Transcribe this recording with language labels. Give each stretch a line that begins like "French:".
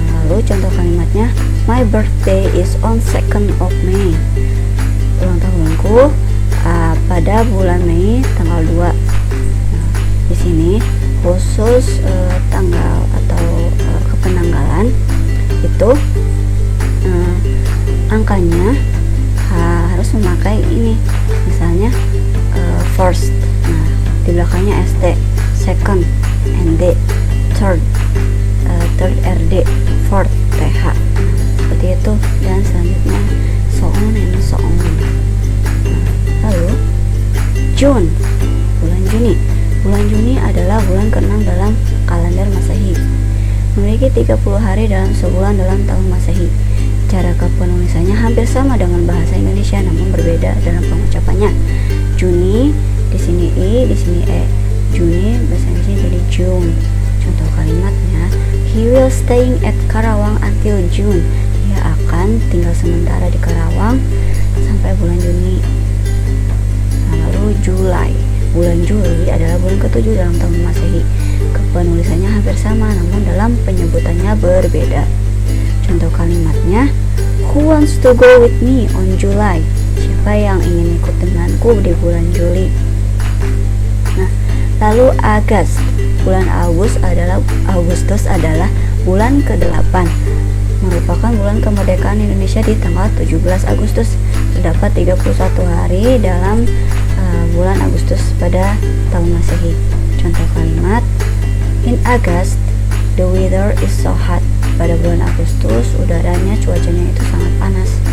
Indonesian: Lalu contoh kalimatnya,
English: my birthday is on 2nd of May.
Indonesian: Ulang tahunku pada bulan Mei tanggal 2. Nah, di sini khusus tanggal atau kepenanggalan itu angkanya harus memakai ini, misalnya first, nah di belakangnya ST, second ND, third RD, fourth TH. Nah, seperti itu, dan selanjutnya
English: so on and so on.
Indonesian: Lalu June, bulan Juni. Bulan Juni adalah bulan ke-6 dalam kalender Masehi. Memiliki 30 hari dalam sebulan dalam tahun Masehi. Cara kepenulisannya hampir sama dengan bahasa Indonesia namun berbeda dalam pengucapannya. Juni, di sini I, di sini E. Juni bahasa Indonesia jadi June. Contoh kalimatnya,
English: he will staying at Karawang until June.
Indonesian: Dia akan tinggal sementara di Karawang sampai bulan Juni. Lalu Julai. Bulan Juli adalah bulan ke-7 dalam tahun Masehi. Kepenulisannya hampir sama namun dalam penyebutannya berbeda. Contoh kalimatnya,
English: who wants to go with me on July?
Indonesian: Siapa yang ingin ikut denganku di bulan Juli? Nah, lalu Agustus. Bulan Agustus adalah bulan ke-8. Merupakan bulan kemerdekaan Indonesia di tanggal 17 Agustus. Terdapat 31 hari dalam bulan Agustus pada tahun Masehi. Contoh kalimat,
English: in August the weather is so hot.
Indonesian: Pada bulan Agustus udaranya cuacanya itu sangat panas.